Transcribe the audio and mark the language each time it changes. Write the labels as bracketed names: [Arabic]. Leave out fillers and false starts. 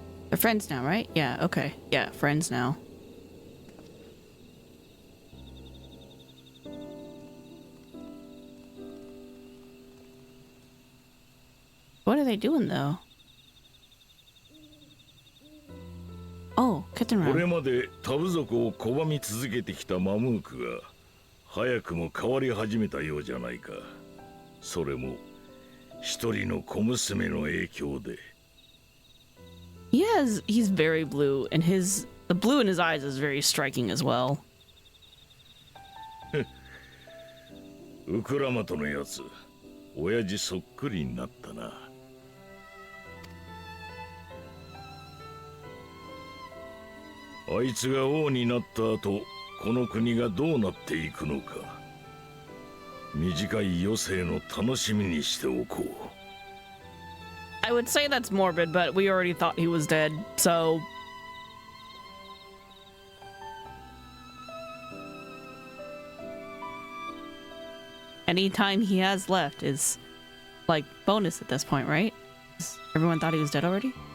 [English] They're friends now, right? Yeah, okay. Yeah, friends now. What are they doing, though? Oh, Captain [Japanese] これ [English] Ram. [Japanese] までタブ族を拒み続けてきたマムークが早くも変わり始めたようじゃないか。それも一人の小娘の影響で。 [English] He's very blue, and the blue in his eyes is very striking as well. [Japanese] ウクラマトのやつ、親父そっくりになったな。あいつが王になった後、この国がどうなっていくのか。短い余生の楽しみにしておこう。 [English] I would say that's morbid, but we already thought he was dead, so... Any time he has left is, like, bonus at this point, right? Everyone thought he was dead already?